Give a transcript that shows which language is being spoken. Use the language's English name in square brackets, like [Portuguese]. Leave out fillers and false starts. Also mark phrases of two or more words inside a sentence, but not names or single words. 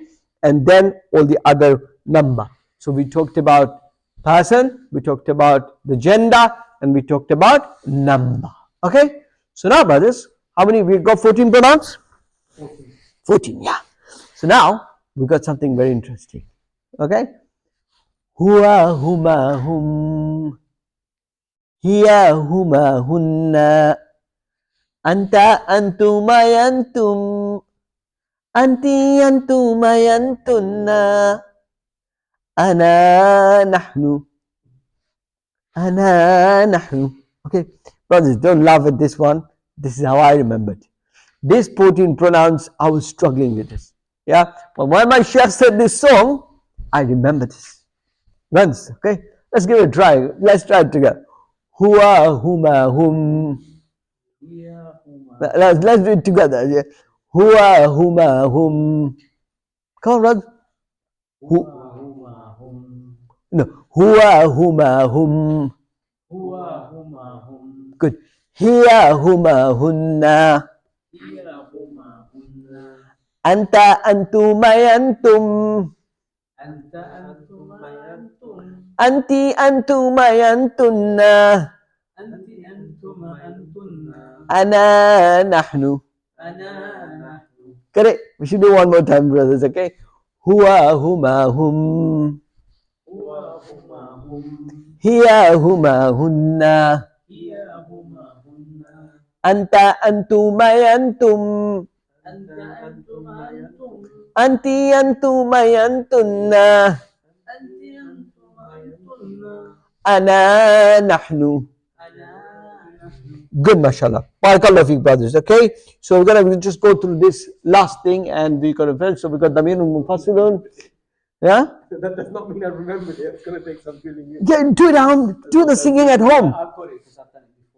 [English] And then all the other number. So we talked about person, we talked about the gender, and we talked about number. Okay? So now, brothers, how many? We got 14 pronouns? 14. 14, yeah. So now, we got something very interesting. [Arabic] Okay? هو، هما، هم. هي، هما, hunna. أنتَ، أنتما، أنتم. أنتِ، أنتما، أنتن. أنا، نحن. أنا، نحن. [English] Okay, brothers, don't laugh at this one. This is how I remembered. These 14 pronouns, I was struggling with this. Yeah, but when my chef said this song, I remember this. Once, okay? Let's give it a try. Let's try it together. [Arabic] هو، هما، هم. [English] Let's do it together. Yeah. [Arabic] هو، هما، هم. [English] Come on, brother. [Arabic] هو، هما، هم. No. هو، هما، هم. هو، هما، هم. Good. هي، هما، هن. هي، هما, hunna. أنتَ، أنتما، أنتم. أنتَ، أنتما، أنتم. أنتِ، أنتما، أنتن. أنتِ، أنتما، أنتن. أنا، نحن. أنا، نحن. [English] Correct? We should do one more time, brothers, okay? [Arabic] هو، هما، هم. هو، هما، هم. هي، هما, hunna. هي، هما، هن. أنتَ، أنتم، أنتم. أنتَ، أنتم، أنتم. أنتِ، أنتم، أنتن. أنتِ، أنتم، أنتن. أنا، نحن. [English] Good, mashallah. [Arabic] بارك الله فيك, [English] brothers. Okay, so we're gonna just go through this last thing and we're gonna finish. So we got [Arabic] ضمير مفسر. [English] Yeah? That does not mean I remembered it. It's going to take some filling in. Yeah, do it at home. Do the singing at home. I've got it because I've done it before.